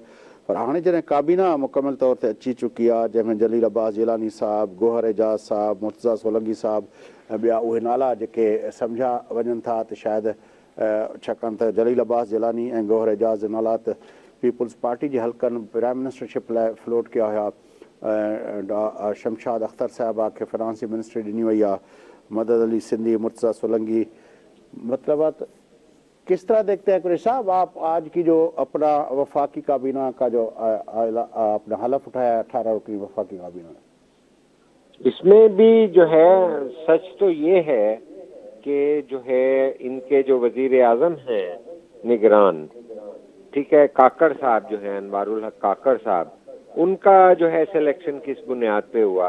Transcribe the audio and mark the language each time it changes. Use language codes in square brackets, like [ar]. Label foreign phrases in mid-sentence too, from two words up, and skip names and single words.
[sd] पर हाणे जॾहिं काबीना मुकमिल तौर ते अची चुकी आहे, जंहिंमें जलील अब्बास जिलानी साहिबु, गोहर एजाज़ साहिबु, मुर्तज़ा सोलंकी साहिबु ऐं ॿिया उहे नाला जेके सम्झा वञनि था त शायदि छाकाणि त जलील अब्बास जिलानी ऐं गोहर एजाज़ जो नाला त पीपुल्स पार्टी जे हल्कनि [en] prime ministership [sd] लाइ फ्लोट कया हुया. शमशाद अख़्तर साहिबा खे फिनांस जी मिनिस्ट्री ॾिनी वई आहे, मदद अली सिंधी, मुर्तज़ा सोलंकी. मतिलबु आहे त [ur] کس طرح دیکھتے ہیں قریشی صاحب آپ آج کی جو اپنا وفاقی کابینہ کا جو اپنا حلف اٹھایا 18 رکنی وفاقی کابینہ نے؟ اس میں بھی جو ہے سچ تو یہ ہے کہ جو ہے ان کے جو وزیر اعظم ہیں نگران، ٹھیک ہے، کاکڑ صاحب جو ہے انوار الحق کاکڑ صاحب، ان کا جو ہے سلیکشن کس بنیاد پہ ہوا؟